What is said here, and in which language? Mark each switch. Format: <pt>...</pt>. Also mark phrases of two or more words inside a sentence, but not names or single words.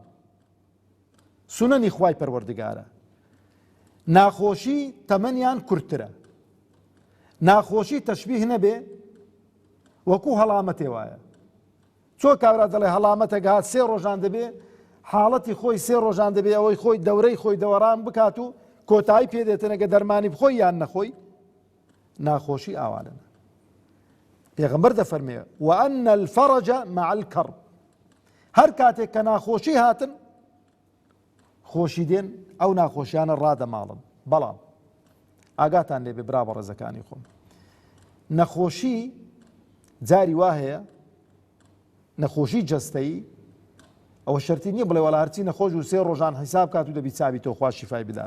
<ckb>سونەنی خوای پەروەردگارە ناخۆشی تەمەنیان کورتترە ناخۆشی تەشبیه نەبێ وەکوو هەڵامەتێ وایە چۆ کابرا دەڵێ هەڵامەتێک هات 3 ڕۆژان دەبێ حاڵەتی خۆی 3 ڕۆژان دەبێت ئەوەی خۆی دەورەی خۆی دەوەڕان بکات و کۆتایی پێدێتنەگە دەرمانی بخۆی یان نەخۆی ناخۆشی ئاوانە. پێغەمبەر دەفەرمێ</ckb> <ar>وأن الفرج مع الكرب،</ar> <ckb>هەر کاتێک کە ناخۆشی هاتن خۆشی دێن ئەو ناخۆشیانە ڕادەماڵن. بەڵام ئاگاتان لێبێ برا بە ڕێزەکانی خۆم، نەخۆشی جاری وا هەیە، نەخۆشی جەستەیی ئەوە شەرتی نییە بڵێ وەڵا هەرچی نەخۆش و 3 ڕۆژان حیساب کات و دەبی چاوی تۆ خوا شیفای بدات.</ckb>